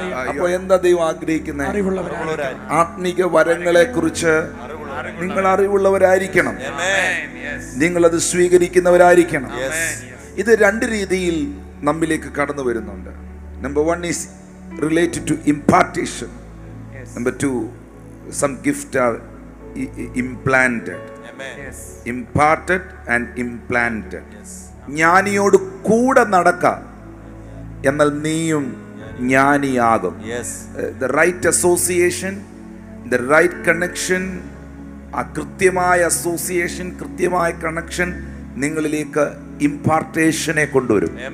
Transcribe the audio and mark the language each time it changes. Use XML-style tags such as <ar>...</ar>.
<ml>അപ്പൊ എന്താ ദൈവം ആഗ്രഹിക്കുന്നത്? ആത്മീക വരങ്ങളെ കുറിച്ച് നിങ്ങൾ അറിവുള്ളവരായിരിക്കണം, നിങ്ങളത് സ്വീകരിക്കുന്നവരായിരിക്കണം. ഇത് 2 രീതിയിൽ നമ്മിലേക്ക് കടന്നു വരുന്നുണ്ട്.</ml> <en>Number 1 is related to impartation. Number 2, some gifts are implanted. Imparted and implanted.</en> <ml>ജ്ഞാനിയോട് കൂടെ നടക്കാം, എന്നാൽ നീയും ജ്ഞാനിയാകും.</ml> <en>The right association, the right connection,</en> <ml>ആ കൃത്യമായ അസോസിയേഷൻ, കൃത്യമായ കണക്ഷൻ നിങ്ങളിലേക്ക് ഇംപാർട്ടേഷനെ കൊണ്ടുവരും.</ml>